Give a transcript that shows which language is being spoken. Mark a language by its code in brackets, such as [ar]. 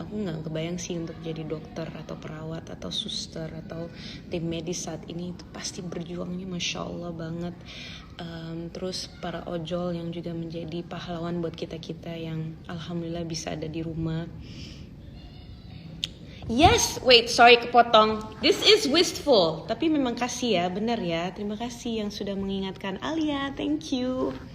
[id] Aku nggak kebayang sih untuk jadi dokter atau perawat atau suster atau tim medis saat ini. Itu pasti berjuangnya Masya Allah banget. Terus para ojol yang juga menjadi pahlawan buat kita-kita yang alhamdulillah bisa ada di rumah. [en] Yes, wait, sorry [id] kepotong. [en] This is wistful. [id] Tapi memang kasih ya, benar ya. Terima kasih yang sudah mengingatkan Alia, [en] thank you.